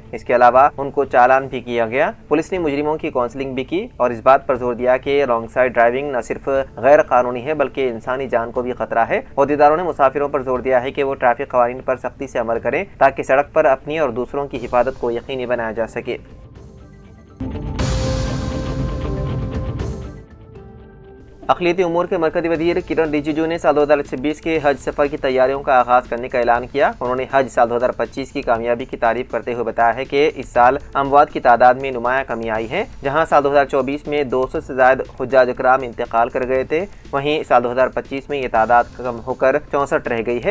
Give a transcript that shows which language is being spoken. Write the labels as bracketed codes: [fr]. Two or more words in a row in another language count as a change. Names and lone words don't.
[ur] اس کے علاوہ ان کو چالان بھی کیا گیا۔ پولیس نے مجرموں کی کاؤنسلنگ بھی کی اور اس بات پر زور دیا کہ [en] wrong side driving [ur] نہ صرف غیر قانونی ہے بلکہ انسانی جان کو بھی خطرہ ہے۔ عہدیداروں نے مسافروں پر زور دیا ہے کہ وہ ٹریفک قوانین پر سختی سے عمل کریں تاکہ سڑک پر اپنی اور دوسروں کی حفاظت کو یقینی بنایا جا سکے۔ اقلیتی امور کے مرکزی وزیر کرن رجیجو نے سال 2026 کے حج سفر کی تیاریوں کا آغاز کرنے کا اعلان کیا۔ انہوں نے حج سال 2025 کی کامیابی کی تعریف کرتے ہوئے بتایا ہے کہ اس سال اموات کی تعداد میں نمایاں کمی آئی ہے۔ جہاں سال 2024 میں 200 سے زائد حجاج اکرام انتقال کر گئے تھے، وہیں سال 2025 میں یہ تعداد کم ہو کر 64 رہ گئی ہے۔